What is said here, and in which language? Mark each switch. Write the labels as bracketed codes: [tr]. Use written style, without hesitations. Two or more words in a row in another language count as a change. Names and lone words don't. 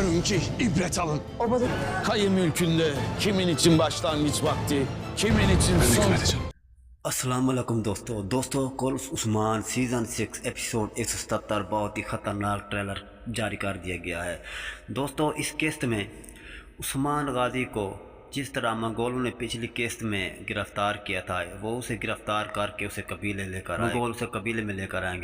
[tr] lazım ki ibret alın. Obada Kayı mülkünde kimin için başlangıç vakti, kimin için Ben son... hükmedeceğim. [hi] अस्सलाम वालेकुम दोस्तों कोल्स उस्मान सीज़न 6 एपिसोड 177 बहुत ही ख़तरनाक ट्रेलर जारी कर दिया गया है। दोस्तों इस किस्त में उस्मान गाजी को जिस तरह मंगोलों ने पिछली किस्त में गिरफ़्तार किया था वो उसे गिरफ़्तार करके उसे कबीले लेकर आए, मंगोल उसे कबीले में लेकर आएंगे।